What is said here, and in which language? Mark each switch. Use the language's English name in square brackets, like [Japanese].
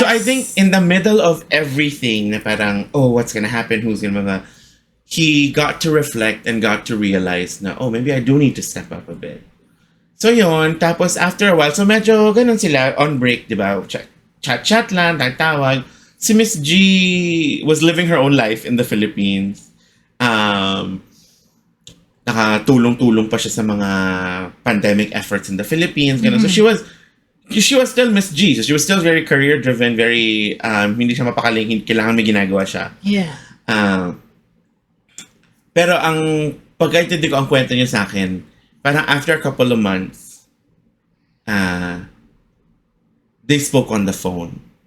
[English] so I think in the middle of everything [Filipino] na parang [English] what's gonna happen, who's gonna he got to reflect and got to realize na maybe I do need to step up a bit. [Filipino] So yun, tapos [English] after a while, [Filipino] so medyo ganun sila, [English] on break, [Filipino] di ba? Chat lang, tawag. [English] Si Miss G was living her own life in the Philippines. [Filipino] Nakatulong-tulong pa siya sa mga [English] pandemic efforts in the Philippines. [Filipino] Ganun. [English] So she was still Miss G. So she was still very career-driven, very, [Filipino] hindi siya mapakaling, kailangan may ginagawa siya. [English] Yeah. [Filipino] Pero ang pagkaintindi ko ang kwento niya sa akin, parang [English] after a couple of months, they spoke on the phone.